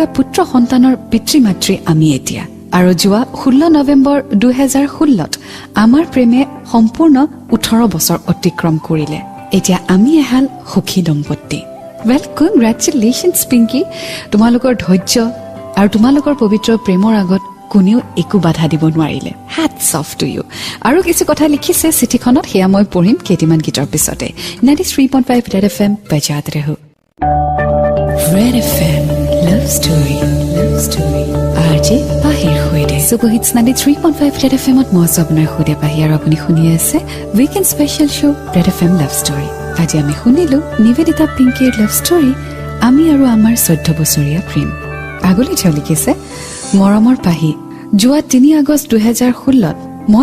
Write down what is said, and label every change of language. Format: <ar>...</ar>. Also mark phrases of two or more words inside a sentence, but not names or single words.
<as>পুত্ৰ সন্তানৰ পিতৃ-মাতৃ আমি এতিয়া আৰু যোৱা 16 নৱেম্বৰ 2016ত আমাৰ প্ৰেমে সম্পূৰ্ণ 18 বছৰ অতিক্ৰম কৰিলে এতিয়া আমি এহাল সুখী দম্পতি</as> <en>well congratulations</en> <as>পিংকি তোমালোকৰ ধৈৰ্য আৰু তোমালোকৰ পবিত্ৰ প্ৰেমৰ আগত কোনেও একো বাধা দিব নোৱাৰিলে</as> <en>hats off to you</en> <as>আৰু কিছু কথা লিখিছে চিঠিখনত হেয়া মই পঢ়িম কেইটিমান গীতৰ পিছতে 93.5 Red FM</as> <hi>बजाते रहो</hi> <as>Red FM Love Story</as> <hi>आरजे बाहिर हुए सुबह</hi> <as>93.5 Red FM মই সপনৰ খুদে পাহি আৰু আপুনি শুনি আছে</as> <en>weekend special show</en> <as>Red FM Love Story আজি আমি শুনিলো নিবেদিতা পিংকিৰ</as> <en>love story</en> <as>আমি আৰু আমাৰ 14 বছৰীয়া প্ৰেম আগলৈ তেওঁ লিখিছে মৰমৰ পাহি যোৱা 3 আগষ্ট 2016ত মই</as>